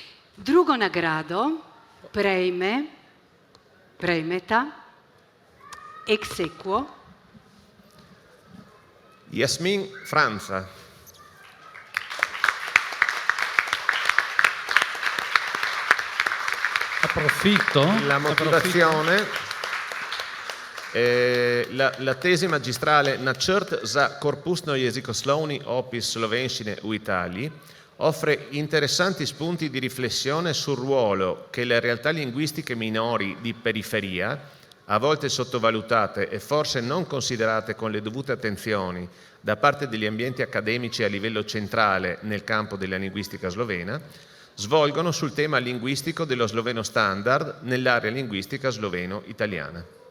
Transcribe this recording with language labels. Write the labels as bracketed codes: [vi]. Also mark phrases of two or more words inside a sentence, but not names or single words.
[sl] Drugo nagrado prejme Premeta, [it] ex equo, Yasmin Franza. Approfitto. La motivazione, la tesi magistrale Na črt za korpusno jezikoslovni opis slovenščine v Italiji offre interessanti spunti di riflessione sul ruolo che le realtà linguistiche minori di periferia, a volte sottovalutate e forse non considerate con le dovute attenzioni da parte degli ambienti accademici a livello centrale nel campo della linguistica slovena, svolgono sul tema linguistico dello sloveno standard nell'area linguistica sloveno-italiana.